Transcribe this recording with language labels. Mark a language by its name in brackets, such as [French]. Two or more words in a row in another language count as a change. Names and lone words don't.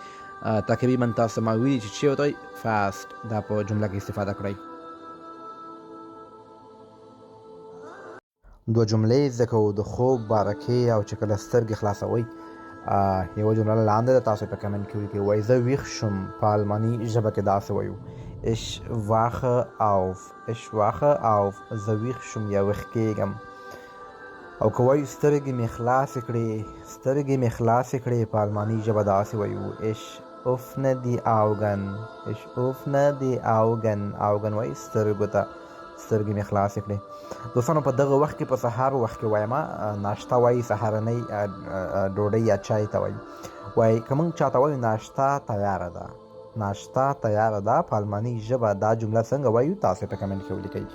[Pashto] تقریبا تاسو ما ویلي چې ورته وایي fast، دا په جمله کې استفاده کړئ. دوه جملې زده کوو د خوب بارکې او چې کله سترګې خلاصوئ. یوه جمله لاندې ده، تاسو په کمنټ کې ولیکئ. وایي زه ویښ شوم، په الماني ژبه کې داسې وایو [German] ich wache auf. [Pashto] زه ویښ شوم یا ویښ کېږم. او که وایو سترګې مې خلاصې کړې، په الماني ژبه داسې وایو [German] ich öffne die Augen. [Pashto] وایي سترګو ته، سترګې مې خلاصې کړې. دوستانو په دغه وخت کې، په سهار وخت کې وایم، ناشته وایي، سهارنۍ ډوډۍ یا چای ته وایي که موږ چاته وایو ناشته تیاره ده، په الماني ژبه دا جمله څنګه وایو تاسو په کمنټ کې ولیکئ.